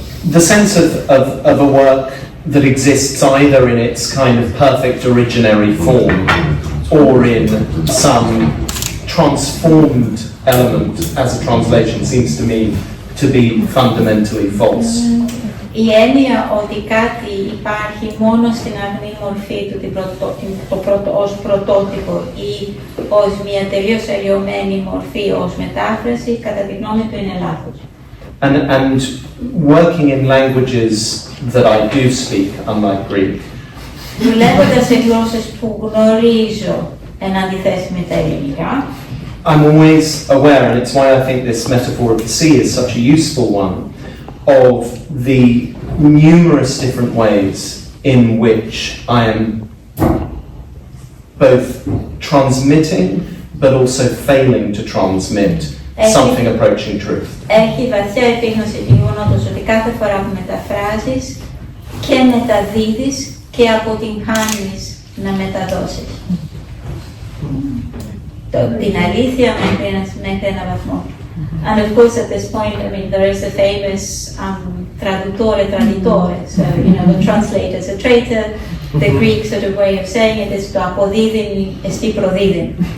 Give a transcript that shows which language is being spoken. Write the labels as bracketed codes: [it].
[en] The sense of a work that exists either in its kind of perfect originary form or in some transformed element as a translation seems to me to be fundamentally false. [el] Η έννοια ότι κάτι υπάρχει μόνο στην αγνή μορφή του, ως πρωτότυπο ή ως μια τελείως αλλοιωμένη μορφή ως μετάφραση, κατά τη γνώμη του είναι λάθος. [en] And working in languages that I do speak, unlike Greek, [el] δουλεύοντας σε γλώσσες που γνωρίζω εν αντιθέσει με τα ελληνικά, [en] I'm always aware, and it's why I think this metaphor of the sea is such a useful one, of the numerous different ways in which I am both transmitting but also failing to transmit something approaching truth. [el] Έχει βαθιά επίγνωση του γεγονότος ότι κάθε φορά που μεταφράζεις και μεταδίδεις και αποτυγχάνεις να μεταδώσεις την αλήθεια μέχρι ένα βαθμό. [en] And of course, at this point, I mean, there is the famous [it] traduttore, traditore. [en] So, the translator is a traitor. The Greek sort of way of saying it is [el] to apodidin esti prodidin.